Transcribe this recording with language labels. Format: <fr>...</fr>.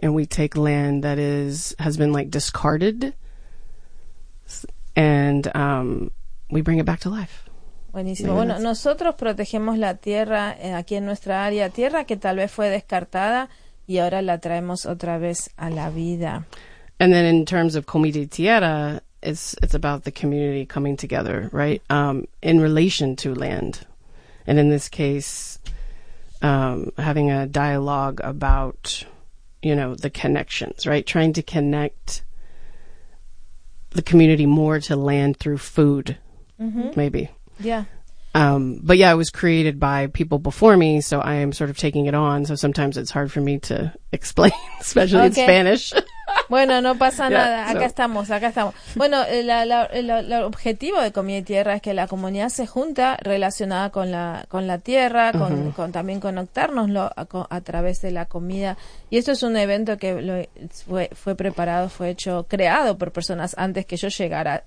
<en>And we take land that has been like discarded, and we bring it back to life.</en> <es>Buenísimo. Bueno, nosotros protegemos la tierra aquí en nuestra área, tierra que tal vez fue descartada y ahora la traemos otra vez a la vida.</es> <en>And then in terms of Comida y Tierra, it's about the community coming together, right? In relation to land, and in this case, having a dialogue about, you know, the connections, right? Trying to connect the community more to land through food, maybe. Yeah. But yeah, it was created by people before me, so I am sort of taking it on. So sometimes it's hard for me to explain, especially in Spanish.</en> <es>Bueno, no pasa nada. Acá estamos. Bueno, el objetivo de Comida y Tierra es que la comunidad se junta relacionada con la tierra, con también conectarnos a través de la comida. Y esto es un evento que fue creado por personas antes que yo llegara.</es>